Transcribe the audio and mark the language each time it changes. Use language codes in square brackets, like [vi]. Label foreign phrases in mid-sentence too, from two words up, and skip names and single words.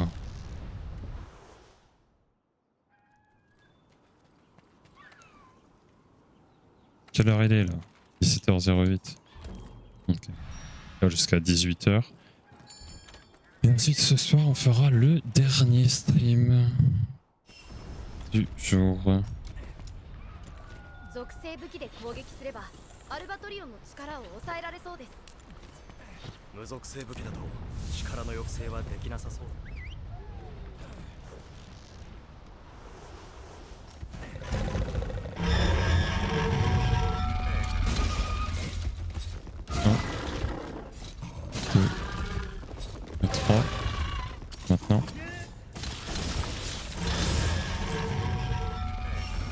[fr] Quelle heure il est là? 17h08. Ok. Là jusqu'à 18h. Et ensuite ce soir on fera le dernier stream du jour. [ja] 無属性武器だと力の抑制はできなさそう。 [fr] Le 3. Maintenant.